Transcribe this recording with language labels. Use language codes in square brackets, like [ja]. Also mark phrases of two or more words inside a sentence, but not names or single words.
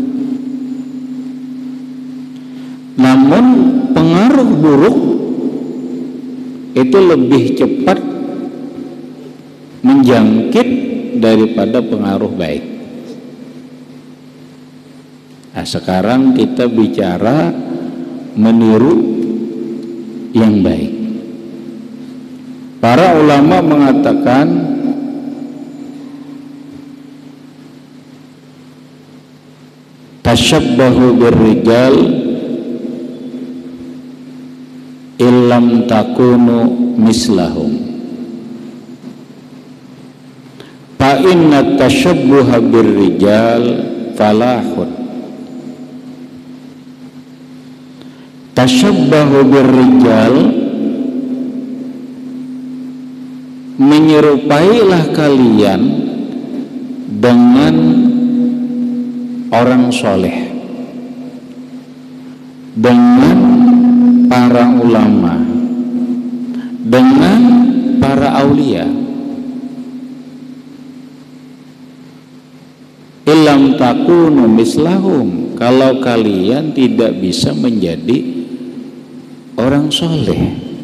[id] Namun pengaruh buruk itu lebih cepat menjangkit daripada pengaruh baik. Nah, sekarang kita bicara meniru yang baik. Para ulama mengatakan [ar] تشبهوا بالرجال إن لم تكونوا مثلهم. فإن التشبه بالرجال فلاح. تشبهوا بالرجال, [id] menyerupailah kalian dengan orang soleh, dengan para ulama, dengan para aulia. [ar] إن لم تكونوا مثلهم, [id] kalau kalian tidak bisa menjadi orang soleh.